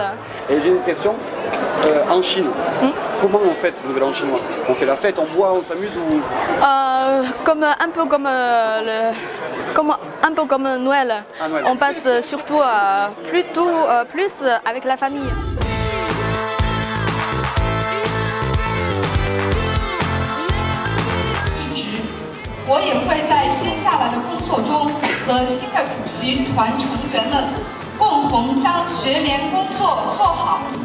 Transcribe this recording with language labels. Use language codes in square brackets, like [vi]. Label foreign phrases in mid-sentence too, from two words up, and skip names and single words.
[fr] Et j'ai une question. En Chine, comment on fête le Nouvel An chinois? On fait la fête, on boit, on s'amuse ou... un peu comme Noël. Noël. On passe surtout plus avec la famille. [zh] 我也会在接下来的工作中和新的主席团成员们共同将学联工作做好。